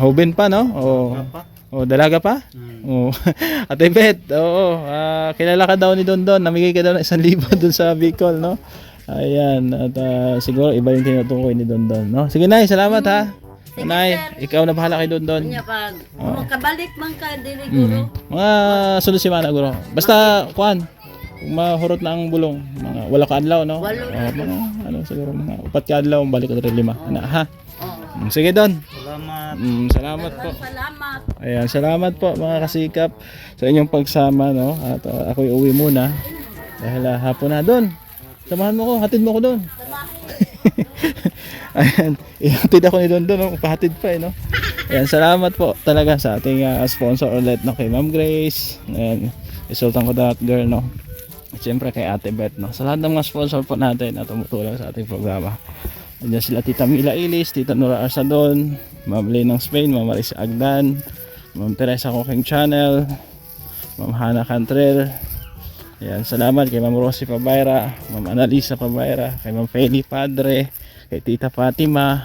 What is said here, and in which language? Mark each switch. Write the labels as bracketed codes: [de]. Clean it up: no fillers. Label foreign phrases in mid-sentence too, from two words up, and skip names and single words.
[tl] Hubin pa, no? Dalaga pa? Ate Bet, kilala ka daw ni Dondon. Namigay ka daw ng 1,000 doon sa Bicol, no? Ayan, at siguro iba yung tinutukoy ni Dondon, no? Sige, Nay, salamat ha. Sige, Nay, sir. ikaw na bahala kay Dondon. Kanya pag Oo. [ceb] makabalik man ka diri guro. Mga sunod semana guro. Basta kuan, kung mahurot na ang bulong, mga wala ka adlaw no. Walo. Mga ano siguro mga 4 ka adlaw balik ko diri 5. Ana ha. Oh. [tl] Sige Don. Salamat. Salamat po. Salamat. Ayan, salamat po mga kasikap sa inyong pagsama no. At ako'y uwi muna dahil hapon na Don. Samahan mo ko, hatid mo ko doon. Ayan, ihatid ako ni Don doon, no? Pahatid pa no. Ayan, salamat po talaga sa ating sponsor ulit no, kay Ma'am Grace. Ayan, isultan ko [en] that girl [tl] no. At syempre kay Ate Beth no. Sa lahat ng mga sponsor po natin na tumutulong sa ating programa. Andiyan sila Tita Mila Ilis, Tita Nora Arsadon, Ma'am Lynn ng Spain, Ma'am Marisa Agdan, Ma'am Teresa Cooking Channel, Ma'am Hana Cantrell. Ayan, salamat kay Ma'am Rosie Pabayra, Ma'am Annalisa Pabayra, kay Ma'am Feli Padre, kay Tita Fatima.